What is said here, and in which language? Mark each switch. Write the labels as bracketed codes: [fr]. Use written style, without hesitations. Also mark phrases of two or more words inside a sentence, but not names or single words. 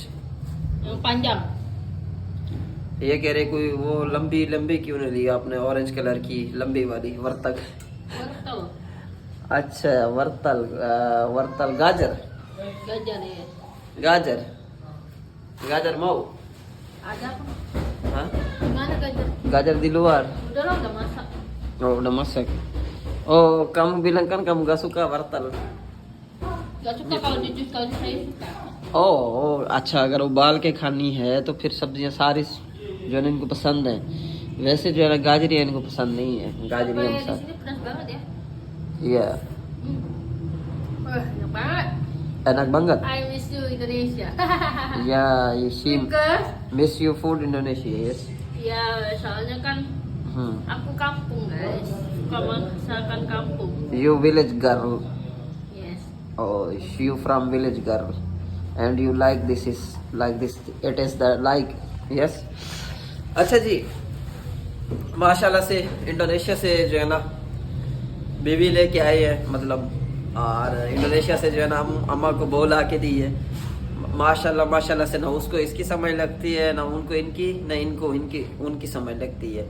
[id] panjang। [hi] ये कह रहे कोई वो लंबी लंबी क्यों नहीं लिया आपने, [en] orange color [hi] की लंबी वाली वर्तक। अच्छा वर्तल वर्तल गाजर गाजर गाजर mau [id] ada apa? Hah? Gimana gajar? Gajar di luar. Udah masak. Oh udah masak. Oh kamu bilang kan kamu gak suka wortel. Gak suka kalau di jus, kalau saya suka। [hi] oh अच्छा अगर उबाल के खानी है तो फिर सब्जियां सारी जो है इनको पसंद है। वैसे जो है ना गाजरियाँ इनको पसंद नहीं है, गाजरियाँ [id] Di [hi] पसंद। [id] sini pedas banget ya। Iya Enak banget। enak banget। [en] I miss you Indonesia। Ya you see Because miss you food Indonesia yes। [id] ya soalnya kan aku kampung guys, suka masakan kampung। [en] You village girl। Yes। Oh you from village girl and you like this is like this it is the like yes। [hi] अच्छा जी माशाल्लाह से इंडोनेशिया से जो है ना बेबी लेके आए हैं, मतलब और इंडोनेशिया से जो है ना अम्मा को बोला के दी है। माशाल्लाह माशाल्लाह से ना उसको इसकी समझ लगती है, ना उनको इनकी, ना इनको इनकी उनकी समझ लगती है।